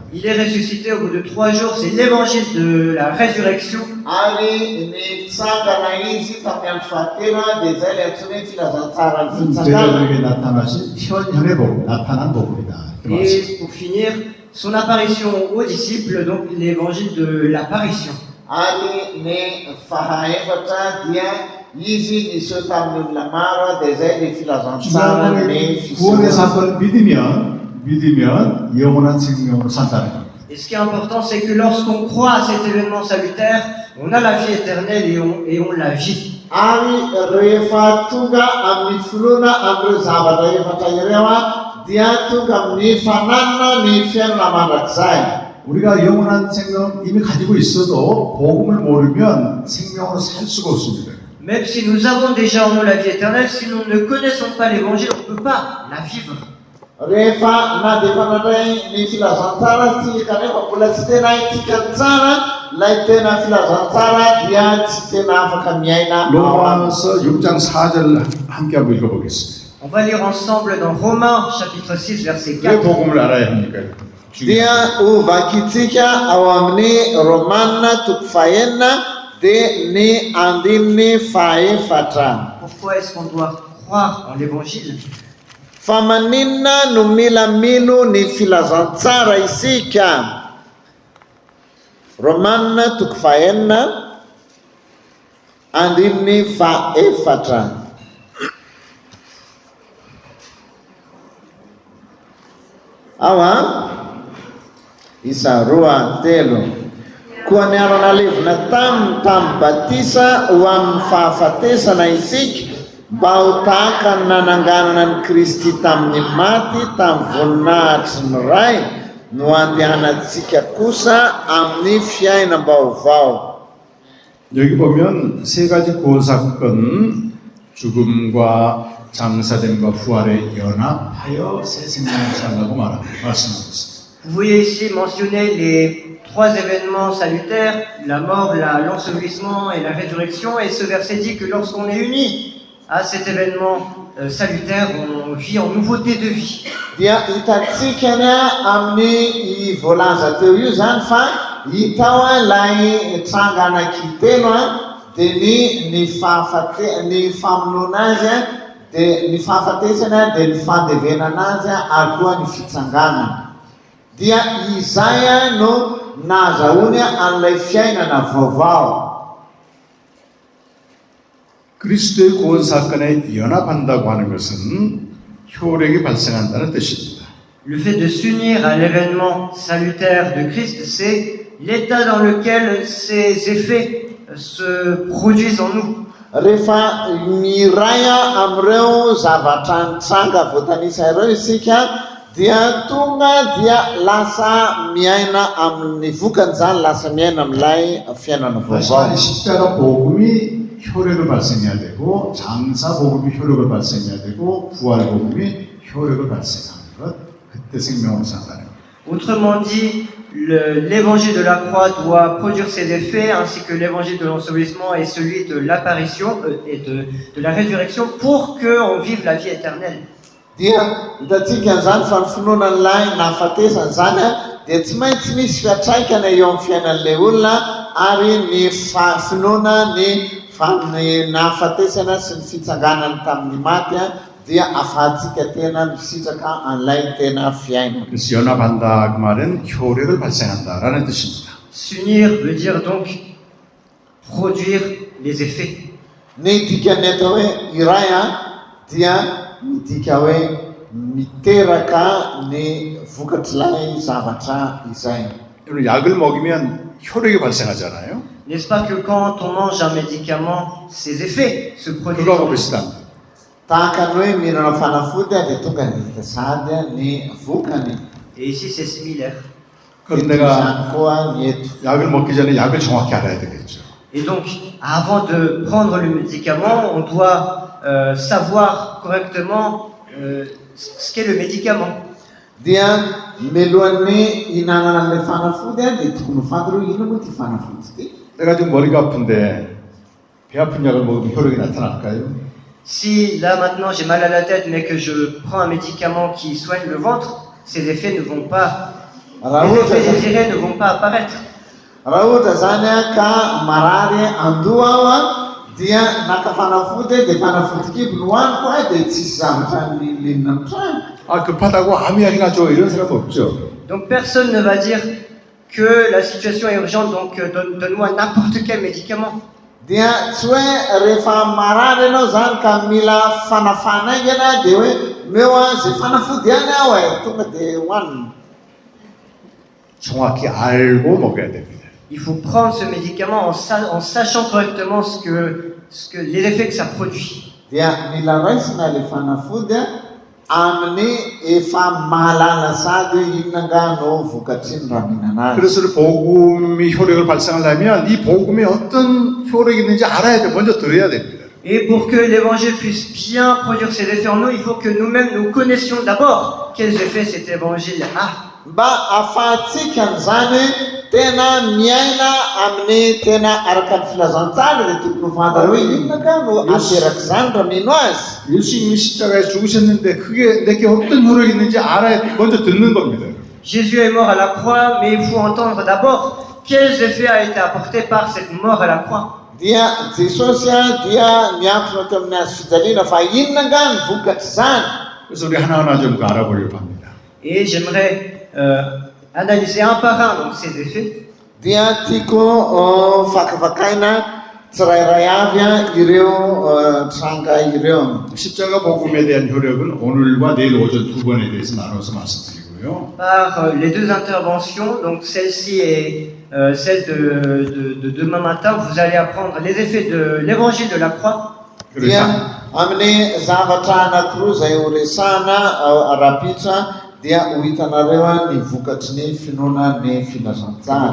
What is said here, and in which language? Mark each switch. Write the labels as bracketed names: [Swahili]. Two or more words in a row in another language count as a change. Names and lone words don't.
[French] Il est ressuscité au bout de 3 jours, c'est l'évangile de la résurrection. [Malagasy] Ary ny tsangana izy tamin'ny andro fahatelo dia izay le antsoina hoe filazantsaran'ny fitsangana. [Korean] 제자들에게 나타나신 현현의 복음, 나타난 복음이다. 이렇게 말씀합니다. [French] Et pour finir, son apparition aux disciples, donc l'évangile de l'apparition. [Malagasy] Ary ny fahaefatra dia izy niseho tamin'ny olona maro dia izay le filazantsaran'ny [Korean] 구원의 [Malagasy] fisehoana. [Korean] 사건을 믿으면 영원한 생명으로 산다는 겁니다. [French] Et ce qui est important, c'est que lorsqu'on croit à cet événement salutaire, on a la vie éternelle et on la vit. [Malagasy] Ary rehefa tonga amin'ny finoana amin'ireo zavatra efatra ireo dia tonga amin'ny fananana ny fiainana mandrakizay. [Korean] 우리가 영원한 생명 이미 가지고 있어도 복음을 모르면 생명으로 살 수가 없습니다. [French] Même si nous avons déjà en nous la vie éternelle, si nous ne connaissons pas l'évangile, on ne peut pas la vivre. [Malagasy] Rehefa na dia fanandray ny filazantsara sy kanefa mbola tsy tena haitsika tsara ilay tena filazantsara dia tsy tena afaka miaina ao aminy. [Korean] 로마서 6장 4절 함께 한번 읽어보겠습니다. [French] On va lire ensemble dans Romains chapitre 6 verset [Korean] 왜 [French] 4. [Korean] 복음을 알아야 합니까? [Malagasy] Dia hovakitsika ao amin'ny Romanina toko fahenina dia ny andininy fahaefatra. [French] Pourquoi est-ce qu'on doit croire en l'évangile? [Malagasy] Fa maninona no mila mino ny filazantsara isika? Romanina toko fahenina andininy fahaefatra. Ao isa roa telo. Koa niarana levina tamin'ny batisa ho amin'ny fahafatesana isika mba ho tahaka ny nananganana ny Kristy tamin'ny maty tamin'ny voninahitry ny ray no andehanantsika kosa amin'ny fiainam-baovao. [Korean] 여기 보면 세 가지 구원 사건, 죽음과 장사됨과 부활의 연합하여 새 생명을 산다고 말씀하고 있습니다. [French] Vous voyez ici mentionner les trois événements salutaires, la mort, l'ensevelissement et la résurrection, et ce verset dit que lorsqu'on est unis à cet événement salutaire, on vit en nouveauté de vie. [Malagasy] dia hitantsika ny amin'ny i voalaza teo io zany fa hitao lay tranga anankitelo dia ny famonoana azy dia ny fahafatesana dia ny fandevenana azy ary koa ny fitsanganana. Dia izay no nazahoany an'ilay fiainana vaovao. [Korean] 그리스도의 구원 사건에 연합한다고 하는 것은 효력이 발생한다는 뜻입니다. [French] Le fait de s'unir à l'événement salutaire de Christ, c'est l'état dans lequel ces effets se produisent en nous. [Malagasy] Rehefa miray amin'ireo zavatra nitranga voatanisa ireo isika dia tonga dia lasa miaina amin'ny vokany zany, lasa miaina amin'ilay fiainana vaovao. [Korean] 십자가 복음이 효력을 발생해야 되고 장사 복음이 효력을 발생해야 되고 부활 복음이 효력을 발생하는 것, 그때 생명을 산다는 것. [French] Autrement dit, l'évangile de la croix doit produire ses effets, ainsi que l'évangile de l'ensevelissement et celui de l'apparition et de la résurrection, pour qu'on vive la vie éternelle. [Malagasy] Dia hitantsika zany fa ny finoanan'ilay nahafatesany zany dia tsy maintsy misy fiatraikana eo amin'ny fiainan'ilay olona ary ny finoana ny nahafatesana sy ny fitsanganany tamin'ny maty dia afahantsika tena misitraka an'ilay tena fiainana. [Korean] 그래서 연합한다 그 말은 효력을 발생한다라는 뜻입니다. [French] S'unir veut dire donc produire les effets. [Malagasy] Ny dikany atao hoe iray dia midika hoe miteraka ny vokatr'ilay zavatra izay. [Korean] 여러분 약을 먹이면 효력이 발생하잖아요. [French] N'est-ce pas que quand on mange un médicament, ses effets se produisent en [Korean] 그거하고 [French] nous? [Korean] 비슷합니다. [Malagasy] Tahaka ny hoe mihinana fanafody dia tonga hita sady ny vokany. [French] Et ici c'est similaire. [Korean] 그럼 [Malagasy] Eto [Korean] 내가 [Malagasy] zany koa ny eto. [Korean] 약을 먹기 전에 약을 정확히 알아야 되겠죠. [French] Et donc, avant de prendre le médicament, on doit savoir correctement ce qu'est le médicament. [Malagasy] Dia milohan'ny hinanana an'ilay fanafody dia tokony fantatra hoe ino moa ty fanafody ty. [Korean] 내가 지금 머리가 아픈데 배 아픈 약을 먹으면 효력이 나타날까요? [French] Si là maintenant j'ai mal à la tête mais que je prends un médicament qui soigne le ventre, ces effets ne vont pas, les effets désirés ne vont pas apparaître. [Malagasy] Raha ohatra zany ka marary andoha aho dia naka fanafody dia fanafody kibo no hoaniko dia tsisy zavatra linina amin'ny trano. [Korean] 아 급하다고 아무 약이나 줘 이런 사람 없죠. [French] Donc personne ne va dire que la situation est urgente, donc donne-moi n'importe quel médicament. [Malagasy] Dia tsy hoe rehefa marary ianao zany ka mila fanafana aingana dia hoe meo zay fanafody ihany aho tonga dia hoanina. [Korean] 정확히 알고 먹어야 됩니다. [French] Il faut prendre ce médicament en sachant correctement les effets que ça produit. [Malagasy] Dia mila raisina ilay fanafody amin'ny efa mahalala sady inona nga no vokatriny raha mihinana azy. [Korean] 그래서 복음이 효력을 발생하려면 이 복음에 어떤 효력이 있는지 알아야 돼. 먼저 들어야 됩니다. [French] Et pour que l'évangile puisse bien produire ses effets en nous, il faut que nous-mêmes nous connaissions d'abord quels effets cet évangile a. [Malagasy] Mba afahantsika zany tena miaina amin'ny tena araka ny filazantsara dia tokony fantatra hoe inona nga no ateraka zany raha mino azy. [Korean] 예수님이 십자가에 죽으셨는데 그게 내게 어떤 효력이 있는지 알아야 돼. 먼저 듣는 겁니다. [French] Jésus est mort à la croix, mais il faut entendre d'abord quels effets a été apportés par cette mort à la croix. [Malagasy] Dia Jesosy dia miantona teo amin'ny azy fijaliana fa inona nga ny vokatra zany. [Korean] 그래서 우리 하나하나 좀 알아보려고 합니다. [French] Et j'aimerais analyser un par un donc ces effets. [Malagasy] Dia tiako fakafakaina tsirairay avy ireo tranga ireo. [Korean] 십자가 복음에 대한 효력은 오늘과 내일 오전 두 번에 대해서 나눠서 말씀드리고요. [French] Par les deux interventions, donc celle-ci et celle de demain matin, vous allez apprendre les effets de l'évangile de la croix. [Malagasy] Dia amin'ny zavatra anankiroa izay ho resahana rapitra dia ho hitanareo ny vokatry ny finoana ny filazantsara.